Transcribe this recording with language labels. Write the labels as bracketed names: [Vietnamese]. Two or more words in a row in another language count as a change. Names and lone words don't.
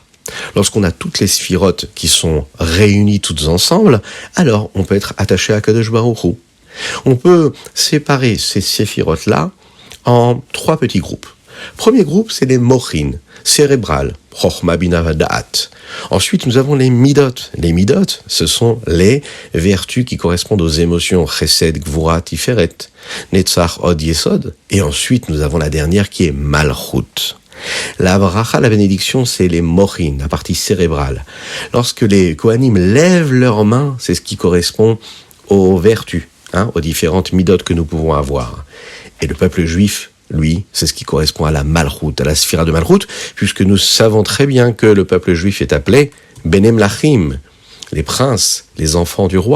[French] Lorsqu'on a toutes les sphirotes qui sont réunies toutes ensemble, alors on peut être attaché à Kadosh Baruch Hu. On peut séparer ces sphirotes-là en 3 petits groupes. Premier groupe, c'est les mochin, cérébrales, [Hebrew] חכמה בינה ודעת. [French] Ensuite, nous avons les midot. Les midot, ce sont les vertus qui correspondent aux émotions [Hebrew] חסד גבורה תפארת נצח הוד יסוד. [French] Et ensuite, nous avons la dernière qui est malchut. La bracha, la bénédiction, c'est les mochin, la partie cérébrale. Lorsque les Kohanim lèvent leurs mains, c'est ce qui correspond aux vertus, aux différentes midot que nous pouvons avoir. Et le peuple juif, lui, c'est ce qui correspond à la malchut, à la sphira de malchut, puisque nous savons très bien que le peuple juif est appelé [Hebrew] בני מלכים, [French] les princes, les enfants du roi.